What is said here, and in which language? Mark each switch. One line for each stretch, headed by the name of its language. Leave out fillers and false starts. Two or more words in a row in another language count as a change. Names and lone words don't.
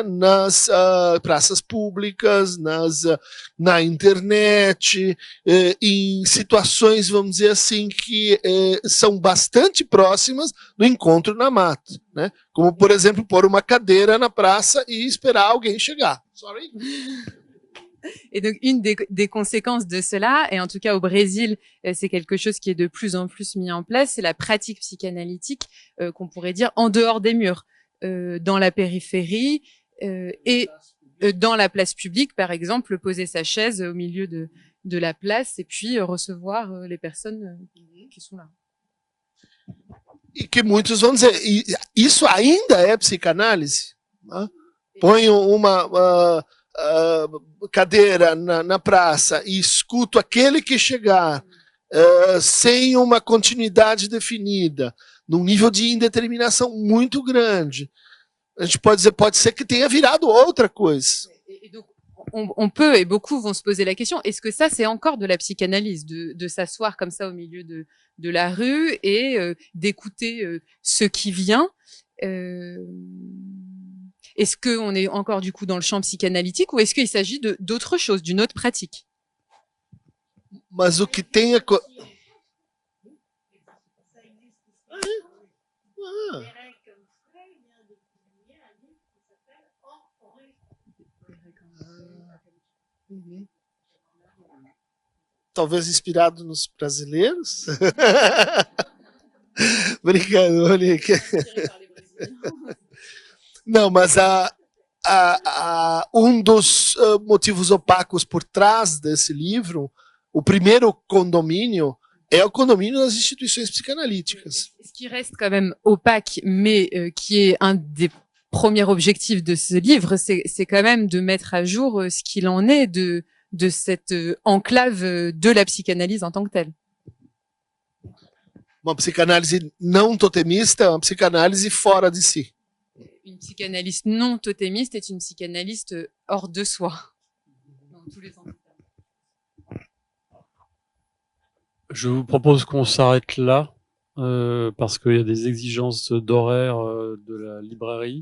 Portuguese: Nas praças públicas, na internet, em situações, vamos dizer assim, que são bastante próximas do encontro na mata, né? Como, por exemplo, pôr uma cadeira na praça e esperar alguém chegar.
English: Sorry.
French: Et donc, une des conséquences de cela, et en tout cas au Brésil, c'est quelque chose qui est de plus en plus mis en place, c'est la pratique psychanalytique qu'on pourrait dire en dehors des murs, dans la périphérie et dans la place publique, par exemple, poser sa chaise au milieu de la place et puis recevoir les personnes qui sont là.
Portuguese: E que muitos vão dizer, isso ainda é psicanálise? Né? Põe uma cadeira na praça e escuto aquele que chegar sem uma continuidade definida, num nível de indeterminação muito grande. A gente pode dizer, pode ser que tenha virado outra coisa.
French: Et donc, on peut, et beaucoup vont se poser la question, est-ce que ça, c'est encore de la psychanalyse, de s'asseoir comme ça au milieu de la rue et d'écouter ce qui vient Est-ce qu'on est encore du coup dans le champ psychanalytique ou est-ce qu'il s'agit d'autre chose, d'une autre pratique?
Portuguese: Mas o que tem é... Talvez inspirado nos brasileiros? Brincando, Não, mas dos motivos opacos por trás desse livro, o primeiro condomínio é o condomínio das instituições psicanalíticas.
French: Ce qui reste quand même opaque, mais qui est un des premiers objectifs de ce livre, c'est quand même de mettre à jour ce qu'il en est de cette enclave de la psychanalyse en tant que telle.
Portuguese: Uma psicanálise não totemista é uma psicanálise fora de si.
French: Une psychanalyste non totémiste est une psychanalyste hors de soi. Dans tous les sens. Je vous propose qu'on s'arrête là, parce qu'il y a des exigences d'horaire de la librairie.